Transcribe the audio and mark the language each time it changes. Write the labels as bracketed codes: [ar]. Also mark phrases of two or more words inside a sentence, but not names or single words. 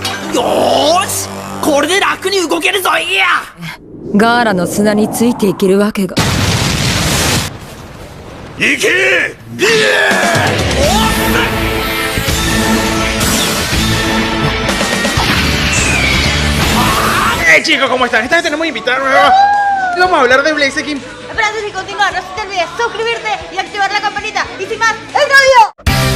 [ja] よーし、これで楽に動けるぞ。いや、ガーラの砂についていけるわけが。行け。 [es] Chicos, ¿cómo están? Esta vez tenemos invitado nuevo. Vamos a hablar de Blaziken. Pero antes de continuar, no se te olvide suscribirte y activar la campanita. Y sin más, ¡el video!